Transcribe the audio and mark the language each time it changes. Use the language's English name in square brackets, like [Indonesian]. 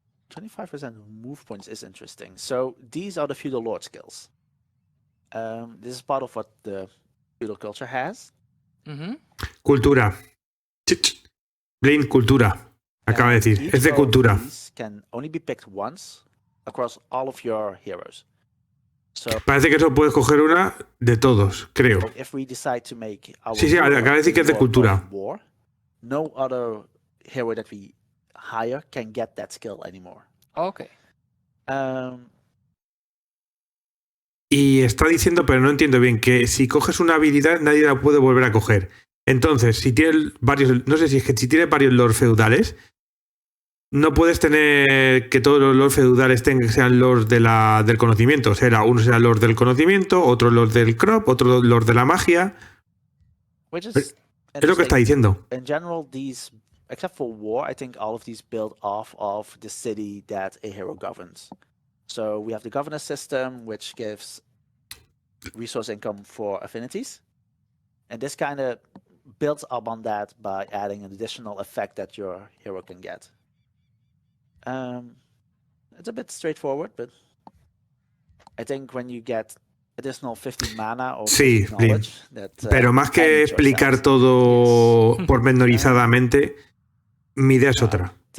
[English] 25% move points is interesting. So these are the feudal lord skills. This is part of what the feudal culture has. [Spanish] Cultura. Blind cultura. Acaba de decir. Es de cultura. [English] Can only be picked once across all of your heroes. So, [Spanish] parece que eso puedes coger una de todos, creo. [English] If we decide to make our [Spanish] sí, acaba de decir que es de cultura. [English] War, no other hero that we hire can get that skill anymore. Okay. [Spanish] Y está diciendo, pero no entiendo bien, que si coges una habilidad nadie la puede volver a coger. Entonces, si tienes varios, no sé si es que si tienes varios lords feudales, no puedes tener que todos los lords feudales sean lords del conocimiento. Uno será lord del conocimiento, otro lord del crop, otro lord de la magia. Es lo que está diciendo. [English] In general, these, except for war, I think all of these build off of the city that a hero governs. So we have the governor system, which gives resource income for affinities. And this kind of builds up on that by adding an additional effect that your hero can get. It's a bit straightforward, but I think when you get additional 50 mana or knowledge, [Spanish] pero más que explicar todo pormenorizadamente, mi idea es otra.